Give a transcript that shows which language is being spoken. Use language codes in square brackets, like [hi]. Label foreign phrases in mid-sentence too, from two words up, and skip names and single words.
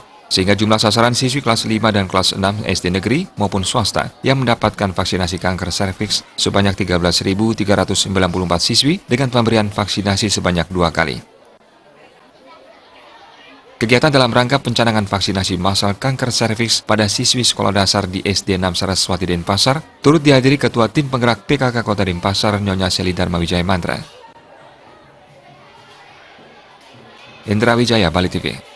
[id] Sehingga jumlah sasaran siswi kelas 5 dan kelas 6 SD negeri maupun swasta yang mendapatkan vaksinasi kanker serviks sebanyak 13.394 siswi dengan pemberian vaksinasi sebanyak 2 kali. Kegiatan dalam rangka pencanangan vaksinasi massal kanker serviks pada siswi sekolah dasar di SD 6 Saraswati Denpasar turut dihadiri Ketua Tim Penggerak PKK Kota Denpasar Nyonya Seli Dharma Wijaya Mantra. Indra Wijaya, Bali TV.